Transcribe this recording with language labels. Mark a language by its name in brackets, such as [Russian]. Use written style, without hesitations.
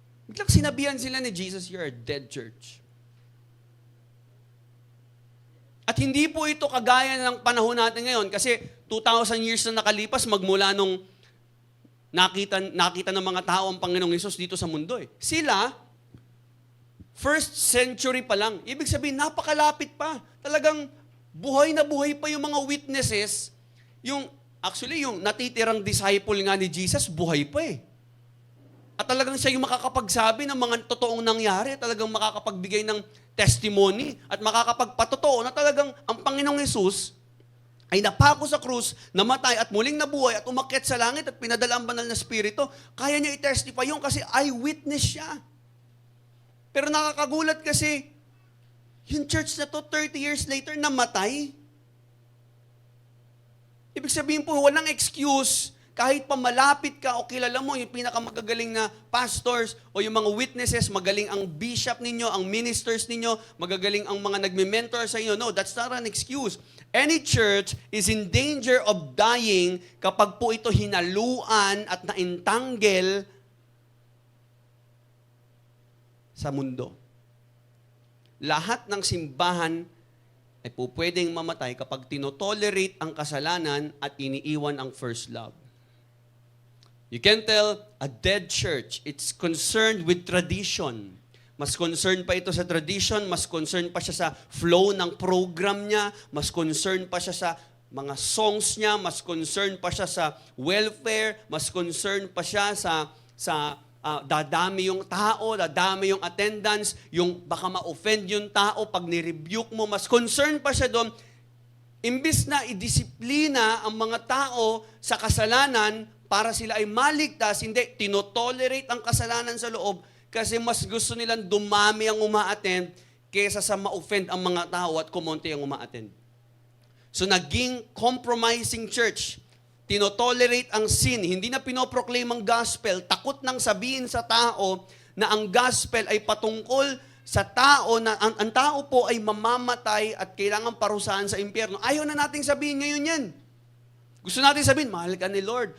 [Filipino] Biglang sinabihan sila ni Jesus, [English] you're a dead church. [Filipino] At hindi po ito kagaya ng panahon natin ngayon kasi 2,000 years na nakalipas magmula nung nakita ng mga tao ang Panginoong Hesus dito sa mundo. Sila, first century pa lang. Ibig sabihin, napakalapit pa. Talagang buhay na buhay pa yung mga witnesses. Actually, yung natitirang disciple nga ni Jesus, buhay pa eh. At talagang siya yung makakapagsabi ng mga totoong nangyari, talagang makakapagbigay ng testimony at makakapagpatotoo na talagang ang Panginoong Hesus ay napako sa krus, namatay at muling nabuhay at umakyat sa langit at pinadala ang banal na Espiritu. Kaya niya i-testify yun kasi eyewitness siya. Pero nakakagulat kasi, yung church na to 30 years later namatay. Ibig sabihin po, walang excuse. Kahit pa malapit ka o kilala mo yung pinakamagagaling na pastors o yung mga witnesses, magaling ang bishop ninyo, ang ministers ninyo, magagaling ang mga nagme-mentor sa inyo. [English] No, that's not an excuse. Any church is in danger of dying [Filipino] kapag po ito hinaluan at naintanggel sa mundo. Lahat ng simbahan ay pwedeng mamatay kapag tinotolerate ang kasalanan at iniiwan ang first love. [English] You can tell a dead church, it's concerned with tradition. [Filipino] Mas concerned pa ito sa tradition, mas concerned pa siya sa flow ng program niya, mas concerned pa siya sa mga songs niya, mas concerned pa siya sa welfare, mas concerned pa siya sa dadami yung tao, dadami yung attendance, yung baka ma-offend yung tao pag ni-rebuke mo, mas concerned pa siya doon. Imbis na idisiplina ang mga tao sa kasalanan para sila ay maligtas, hindi, tinotolerate ang kasalanan sa loob kasi mas gusto nilang dumami ang uma-attend kaysa sa ma-offend ang mga tao at kumonti ang uma-attend. So naging compromising church. Tinotolerate ang sin. Hindi na pinoproclaim ang gospel. Takot nang sabihin sa tao na ang gospel ay patungkol sa tao na ang tao po ay mamamatay at kailangan parusahan sa impyerno. Ayaw na nating sabihin ngayon yan. Gusto natin sabihin, mahal ka ni Lord.